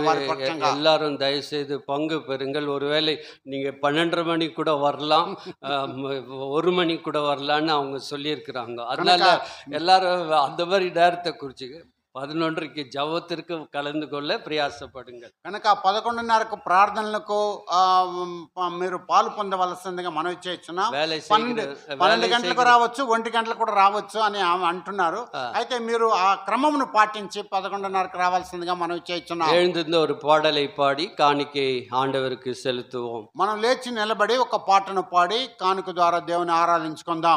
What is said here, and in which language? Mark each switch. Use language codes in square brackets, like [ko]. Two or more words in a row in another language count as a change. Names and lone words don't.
[ta] எல்லாரும் தயவு செய்து பங்கு பெறுங்கள். ஒருவேளை நீங்க 12:30 மணிக்கு கூட வரலாம், 1 மணிக்கு கூட வரலான்னு அவங்க சொல்லியிருக்கிறாங்க. அதனால எல்லாரும் அந்த மாதிரி நேரத்தை குறிச்சுக்க 11க்கு ஜபத்திற்கு கலந்து கொள்ள பிரயாசப்படுங்கள். [te] కనుక 11:30కు ప్రార్థనలకు మీరు పాలు పొందవలసిందిగా మనవి చేస్తున్నాం. 12 గంటలకు రావచ్చు, 1 గంటలకు కూడా రావచ్చు అని అంటున్నారు. అయితే మీరు ఆ క్రమమును పాటించి 11:30కు రావాల్సిందిగా మనవి చేస్తున్నాం. [ta] எழுந்திருந்த ஒரு பாடலை பாடி காணிக்கை ஆண்டவருக்கு செலுத்துவோம். [te] మనం లేచి నిలబడి ఒక పాటను పాడి కానుక ద్వారా దేవుని ఆరాధించుకుందాం.